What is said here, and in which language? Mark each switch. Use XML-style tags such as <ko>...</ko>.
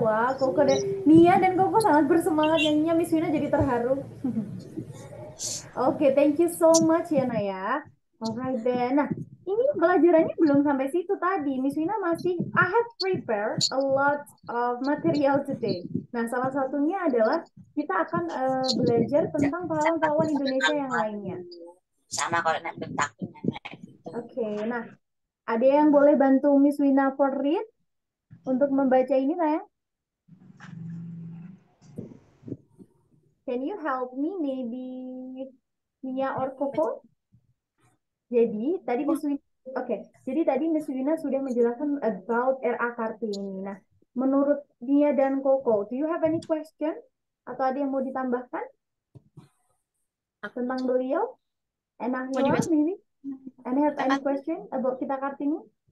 <id>Wah, Koko dan Nia dan Koko sangat bersemangat nyanyinya. Miss Wina jadi terharu. Oke,</id> <en>thank you so much</en> <id>ya Naya.</id> <en>Alright then.</en> <id>Nah, ini pelajarannya belum sampai situ tadi.</id> <en>Miss Wina masih, I have prepared a lot of material today.</en> <id>Nah, salah satunya adalah kita akan belajar tentang pahlawan-pahlawan Indonesia yang lainnya. Sama kalau nanti takutnya. Oke, nah ada yang boleh bantu Miss Wina</id> <en>for read</en> <id>untuk membaca ini sayang?</id> <en>Can you help me maybe Nia or Koko?</en> <id>Jadi tadi Miss Wina, jadi tadi Miss Wina sudah menjelaskan about R.A. Kartini. Nah, menurut Nia dan Koko,</id> <en>do you have any question?</en> <id>Atau ada yang mau ditambahkan tentang beliau?</id> <en>And Ahila maybe? And have any question about kita Kartini?</en>